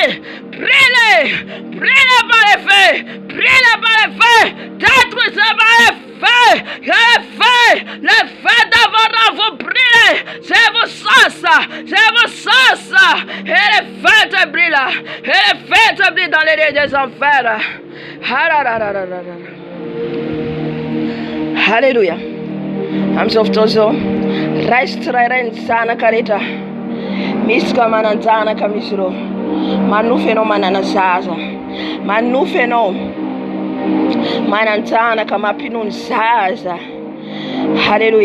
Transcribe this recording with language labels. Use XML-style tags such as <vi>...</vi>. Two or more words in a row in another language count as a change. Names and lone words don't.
<fr>Brûlez par les feux, détruisez par les feux, les feux dévorants vous brûlez, je vous chasse, et les feux te brûlent, dans les lieux des enfers. Alléluia.</fr> <mg>Amizao reste tsirairay ny zanaka rehetra, misy ka mananjanaka misy ireo, manofy ianao manana zaza, manofy ianao mananjanaka mampinono zaza. Alléluia.</mg>